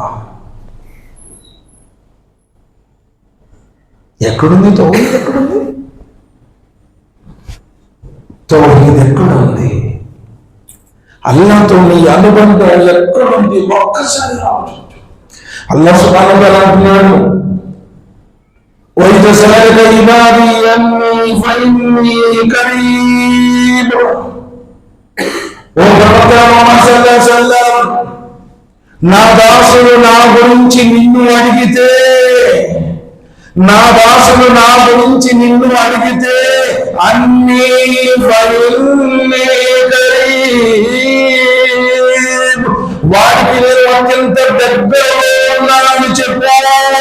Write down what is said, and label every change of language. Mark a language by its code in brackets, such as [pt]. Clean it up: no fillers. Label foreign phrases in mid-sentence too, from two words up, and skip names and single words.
[te] ఎక్కడుంది తౌహీద్? ఎక్కడుంది తౌహీద్? ఎక్కడుంది? అల్లాహ్తో నీ అనుబంధం ఎక్కడుంది? ఒక్కసారి ఆలోచించు. [ar] الله سبحانه وتعالى [te] అంటున్నాడు, [ar] وَإِذَا سَأَلَكَ عِبَادِي أَنِّي فَإِنِّي قَرِيبٌ. [te] ఓ ప్రవక్త ముహమ్మద్ [ar] صلى الله عليه وسلم, [te] నా దాసుడు నా గురించి నిన్ను అడిగితే, నా దాసుడు నా గురించి నిన్ను అడిగితే అన్నీ వాడికి నేను అత్యంత దగ్గరలో ఉన్నానని చెప్పాను.